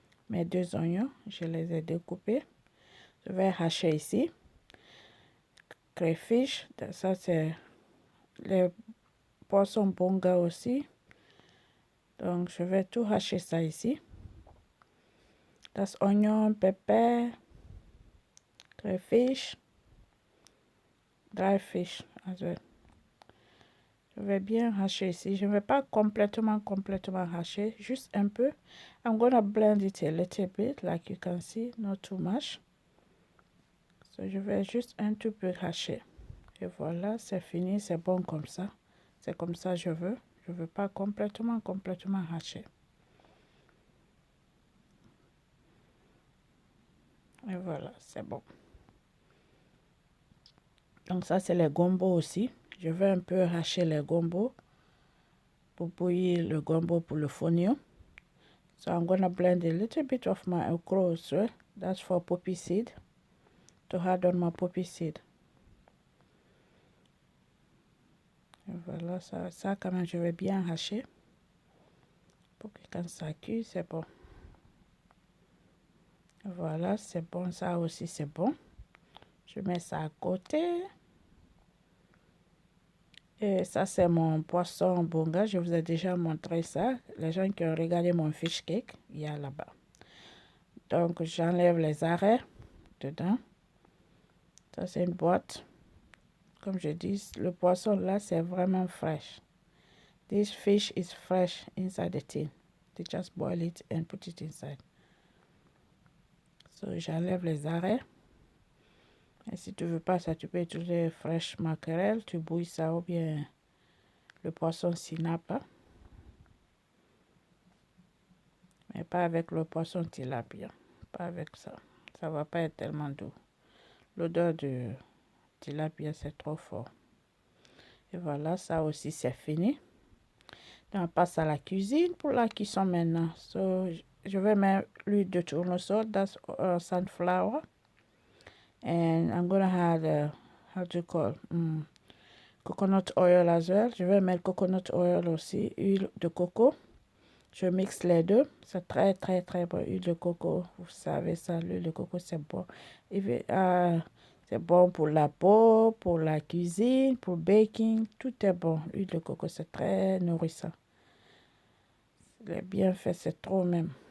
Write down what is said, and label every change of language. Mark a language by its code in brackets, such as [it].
[fr] Mes 2 oignons, je les ai découpés. Je vais hacher ici. Crayfish, ça c'est les poissons bonga aussi. Donc je vais tout hacher ça ici. [en] That's onion, pepper, crayfish, dry fish as well. [fr] Je vais bien hacher ici. Je ne vais pas complètement hacher, juste un peu. [en] I'm gonna blend it a little bit, like you can see, not too much. [fr] So je vais juste un tout peu hacher. Et voilà, c'est fini, c'est bon comme ça. C'est comme ça je veux. Je veux pas complètement hacher. Et voilà, c'est bon. Donc ça c'est les gombo aussi. Je vais un peu hacher les gombo pour bouillir le gombo pour le fonio. [en] So I'm gonna blend a little bit of my okra as well. That's for poppy seed. To add on my poppy seed. [fr] Et voilà, ça quand même je vais bien hacher. Pour que quand ça cuit, c'est bon. Voilà, c'est bon, ça aussi c'est bon. Je mets ça à côté. Et ça, c'est mon poisson bonga. Je vous ai déjà montré ça. Les gens qui ont regardé mon fish cake, il y a là-bas. Donc, j'enlève les arrêts dedans. Ça, c'est une boîte. Comme je dis, le poisson là, c'est vraiment fresh. [en] This fish is fresh inside the tin. They just boil it and put it inside. [fr] So, j'enlève les arrêts. Et si tu veux pas ça, tu peux utiliser fresh mackerel. Tu bouilles ça ou bien le poisson sinapa. Mais pas avec le poisson tilapia. Pas avec ça. Ça va pas être tellement doux. L'odeur de tilapia, c'est trop fort. Et voilà, ça aussi, c'est fini. Donc, on passe à la cuisine pour la cuisson maintenant. So, je vais mettre l'huile de tournesol. [en] That's sunflower. And I'm gonna add, how do you call, coconut oil as well. [fr] Je vais mettre coconut oil aussi, huile de coco. Je mixe les deux. C'est très bon. Huile de coco, vous savez ça, l'huile de coco, c'est bon. C'est bon pour la peau, pour la cuisine, pour le baking. Tout est bon. L'huile de coco, c'est très nourrissant. C'est bien fait, c'est trop même.